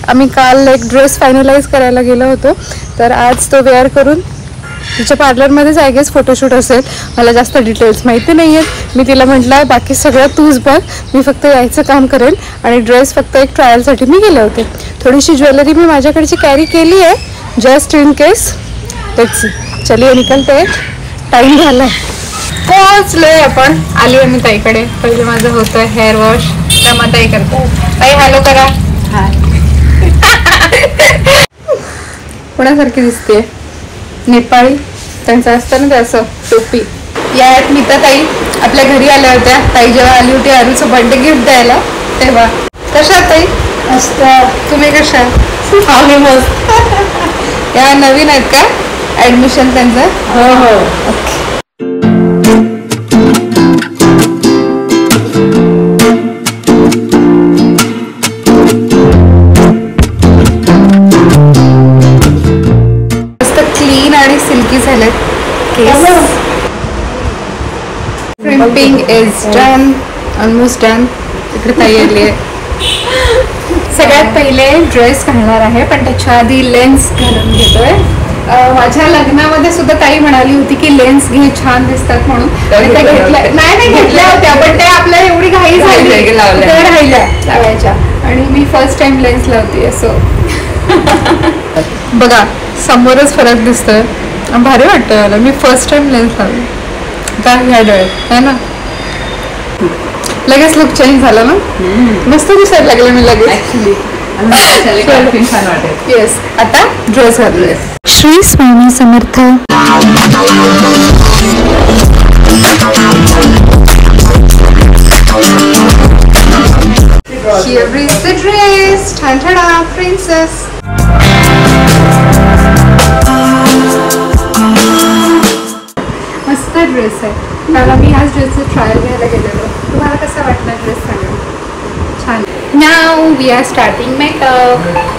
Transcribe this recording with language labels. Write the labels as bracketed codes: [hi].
[mr] आम्ही काल एक ड्रेस फायनलाइज करायला गेलो होतो, तर आज तो वेअर करून तिच्या पार्लरमध्येच [en] I guess [mr] फोटोशूट असेल। मला जास्त डिटेल्स माहिती नाही आहेत। मी तिला म्हटलं बाकी सगळं तूच बघ, मी फक्त यायचं काम करेन आणि ड्रेस फक्त एक ट्रायलसाठी मी गेले होते। थोडीशी ज्वेलरी मी माझ्याकडची कॅरी केली आहे [en] Just in case. Let's see, [hi] चलिए निकलते हैं, [mr] टाइम झाला आहे। पोहोचलोय आपण, आली आहे मी ताईकडे। पहिले माझं होतं हेअर वॉश, तर ताई करतो। ताई हॅलो करा। हाय। कोणासारखी दिसते? नेपाळी त्यांचं असतं ना ते असं टोपी। या आहेत नीता ताई आपल्या घरी आल्या होत्या। ताई जेव्हा आली होती अरुचं बर्थडे गिफ्ट द्यायला, तेव्हा कशा ताई? मस्त, तुम्ही कशा? आम्ही मस्त। या नवीन आहेत का ऍडमिशन त्यांचं? हो हो, ओके। सिल्की झालेत केस। [en] Crimping is done, almost done. [mr] इकडे ताई आली आहे। सगळ्यात पहिले ड्रेस घालणार आहे, पण त्याच्या आधी लेन्स घालून घेतोय। माझ्या लग्नामध्ये सुद्धा ताई म्हणाली होती की लेन्स घे, छान दिसतात म्हणून। नाही घेतल्या होत्या, पण ते आपल्याला एवढी घाई झाली राहिल्या लावायच्या, आणि मी फर्स्ट टाइम लेन्स लावते असं। बघा समोरच फरक दिसतोय, भारी वाटतंय मला। मी फर्स्ट टाइम लेन्स लावली का ह्या डोळ्यात आहे ना, लगेच लुक चेंज झाला ना, मस्त दिसायला लागले मी लगेच। येस, आता ड्रेस घालूया। Shri Swami Samarth. [en] Here is the dress, ta-da, princess. [mr] मस्त ड्रेस आहे। मला मी ह्याच ड्रेसचं ट्रायल घ्यायला गेलेलो। तुम्हाला कसा वाटला ड्रेस? सांगा। छान। [en] Now we are starting makeup.